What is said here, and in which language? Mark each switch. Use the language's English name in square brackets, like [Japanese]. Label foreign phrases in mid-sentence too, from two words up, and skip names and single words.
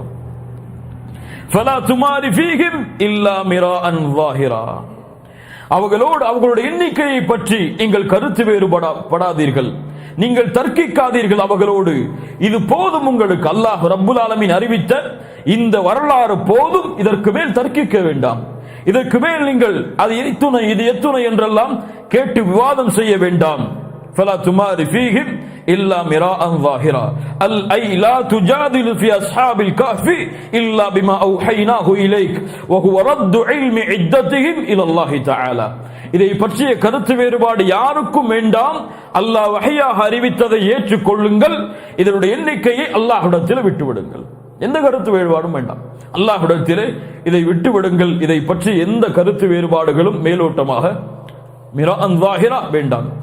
[Arabic] فلا تمار فيهم إلا مراء ظاهرا [Tamil] அவர்களோடு அவர்களுடைய எண்ணிக்கையை பற்றி நீங்கள் கருத்து வேறுபடாதீர்கள். நீங்கள் தர்க்கிக்காதீர்கள் அவர்களோடு. இது போதும் உங்களுக்கு. [Arabic] الله رب العالمين [Tamil] அறிவித்த இந்த வரலாறு போதும். இதற்கு மேல் தர்க்கிக்க வேண்டாம். இதற்கு மேல் நீங்கள் அது எத்துணை இது எத்துணை என்றெல்லாம் கேட்டு விவாதம் செய்ய வேண்டாம். [Arabic] فلا تمار فيهم إلا مراء ظاهرا أي لا تجادل في أصحاب الكهف إلا بما أوحيناه إليك وهو رد علم عدتهم إلى الله تعالى. [Tamil] இதை பற்றிய கருத்து வேறுபாடு யாருக்கும் வேண்டாம். அல்லாஹ் வஹியாக அறிவித்ததை ஏற்றுக்கொள்ளுங்கள். இதனுடைய எண்ணிக்கையை அல்லாஹ்விடத்தில் விட்டுவிடுங்கள். எந்த கருத்து வேறுபாடும் வேண்டாம். அல்லாஹ்விடத்திலே இதை விட்டுவிடுங்கள். இதை பற்றி எந்த கருத்து வேறுபாடுகளும் மேலோட்டமாக வேண்டாம்.